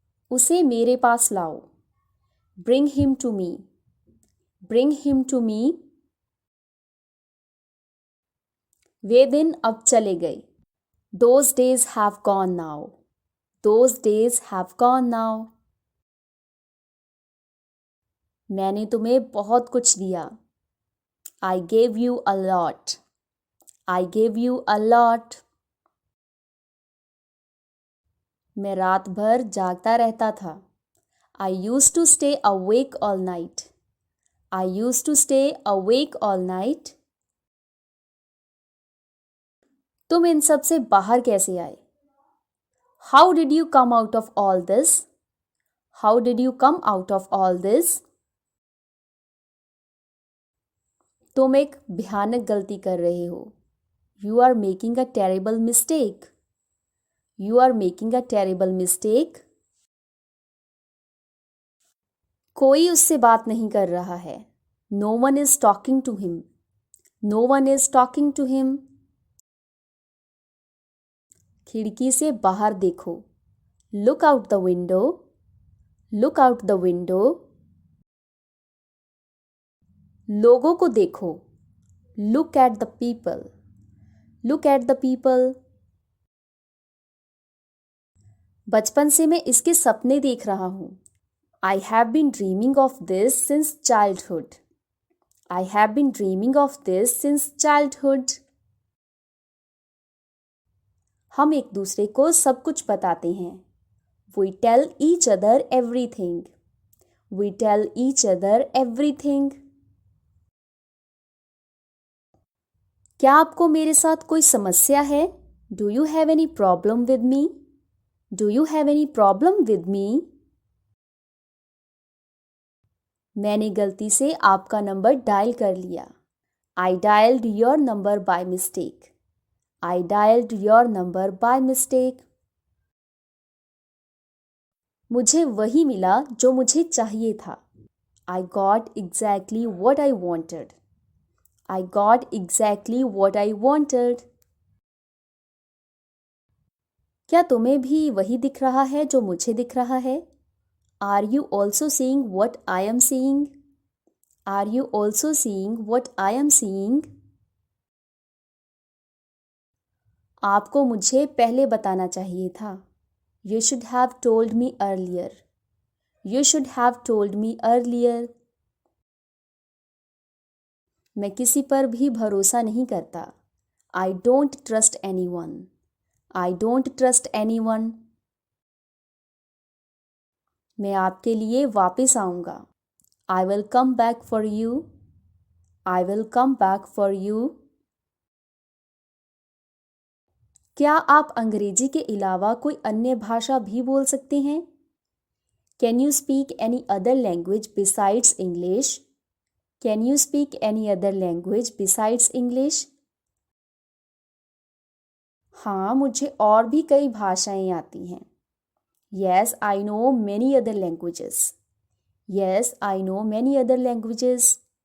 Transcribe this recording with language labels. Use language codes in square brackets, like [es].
[hi] उसे मेरे पास लाओ. [en] Bring him to me. Bring him to me. [hi] वे दिन अब चले गए. [en] Those days have gone now. Those days have gone now. [hi] मैंने तुम्हें बहुत कुछ दिया. [en] I gave you a lot. I gave you a lot. [hi] मैं रात भर जागता रहता था. [en] I used to stay awake all night. I used to stay awake all night. [hi] तुम इन सब से बाहर कैसे आए? [en] How did you come out of all this? How did you come out of all this? [hi] तुम एक भयानक गलती कर रहे हो. [en] You are making a terrible mistake. You are making a terrible mistake. [hi] कोई उससे बात नहीं कर रहा है. [en] No one is talking to him. No one is talking to him. [hi] खिड़की से बाहर देखो. [en] Look out the window. Look out the window. [hi] लोगों को देखो. [en] Look at the people. Look at the people. [hi] बचपन से मैं इसके सपने देख रहा हूँ. [en] I have been dreaming of this since childhood. I have been dreaming of this since childhood. [hi] हम एक दूसरे को सब कुछ बताते हैं. [en] We tell each other everything. We tell each other everything. [hi] क्या आपको मेरे साथ कोई समस्या है? [en] Do you have any problem with me? Do you have any problem with me? [hi] मैंने गलती से आपका नंबर डायल कर लिया. [en] I dialed your number by mistake. I dialed your number by mistake. [hi] मुझे वही मिला जो मुझे चाहिए था. [en] I got exactly what I wanted. I got exactly what I wanted. [hi] क्या तुम्हें भी वही दिख रहा है जो मुझे दिख रहा है? [en] Are you also seeing what I am seeing? Are you also seeing what I am seeing? [hi] आपको मुझे पहले बताना चाहिए था. [en] You should have told me earlier. You should have told me earlier. [hi] मैं किसी पर भी भरोसा नहीं करता. [en] I don't trust anyone. I don't trust anyone. [hi] मैं आपके लिए वापस आऊँगा. [en] I will come back for you. I will come back for you. [hi] क्या आप अंग्रेजी के अलावा कोई अन्य भाषा भी बोल सकते हैं? [en] Can you speak any other language besides English? Can you speak any other language besides English? [hi] हाँ, मुझे और भी कई भाषाएं आती हैं. [en] Yes, I know many other languages. Yes, I know many other languages.